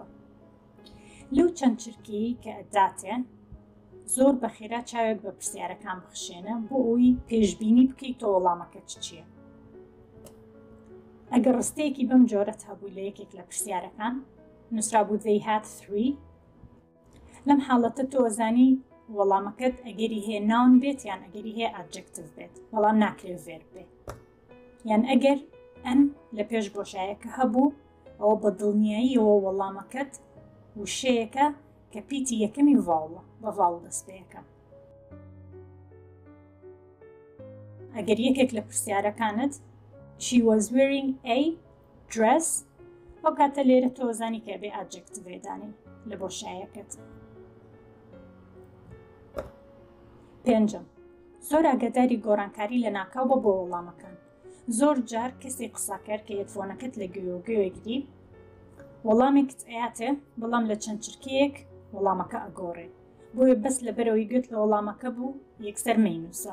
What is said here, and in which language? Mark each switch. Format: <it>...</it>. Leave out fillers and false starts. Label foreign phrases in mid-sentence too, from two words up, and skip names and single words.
<ckb>لەو چەند چرکی کە ئەداتێن زۆر بەخێرا چاوێک بە پرسیارەکان بخشێنە بۆ ئەوی پێشبینی بکەیت تۆ وەڵامەکەت چییە. ئەگەر ڕستەیەکی بەم جۆرەت هەبوو لە یەکێک لە پرسیارەکان، نووسرابوو</ckb> <en>they had 3،</en> <ckb>لەم حاڵەتە تۆ ئەزانی وەڵامەکەت ئەگەری هەیە ناون بێت یان ئەگەری هەیە ئەدجەکتیڤ بێت، بەڵام ناکرێت ڤێرب بێت. یان ئەگەر ئەن لە پێش بۆشایەکە هەبوو، ئەوە بە دڵنیاییەوە وەڵامەکەت وشەیەکە کە پیتی یەکەمی ڤاوڵە، بە ڤاوڵ دەست پێیەکە. ئەگەر یەکێک لە پرسیارەکانت</ckb> <en>she was wearing a dress،</en> <ckb>ئەو کاتە لێرە تۆ زانی کە بێ ئەدجەکتیڤ دانی لە بۆشایەکەت. پێنجەم، زۆر ئاگاداری گۆڕانکاری لە ناکاو بە بۆ وەڵامەکان. زۆر جار کەسێک قساکەر کە هێدفۆنەکەت لە گوێوەگوێگری وەڵامێکت ئەیاتێ، بەڵام لە چەند چرکەیەک وەڵامەکە ئەگۆڕێ، بۆیە بەس لەبەرەوەی گوێت لە وەڵامەکە بوو یەکسەر مەینووسە.</ckb>